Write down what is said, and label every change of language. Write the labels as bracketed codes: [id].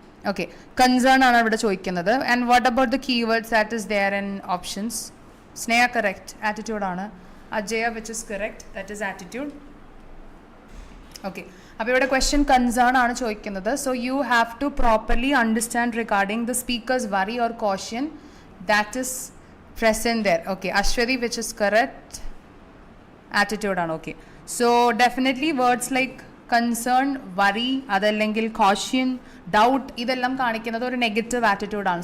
[ml] Okay, concern ആണ് ഇവിടെ ചോദിക്കുന്നത്. [en] And what about the keywords that is there in options? Sneha correct, attitude ആണ്. Ajaya, which is correct, that is attitude. Okay, [ml] അപ്പോൾ ഇവിടെ question concern ആണ് ചോദിക്കുന്നത്. [en] So you have to properly understand regarding the speaker's worry or caution that is present there. Okay, Ashwathi, which is correct, attitude ആണ്. [ml] Okay, so definitely words like concern, worry, അതല്ലെങ്കിൽ quotient, doubt, ഇതെല്ലാം കാണിക്കുന്നത് ഒരു negative ആറ്റിറ്റ്യൂഡാണ്.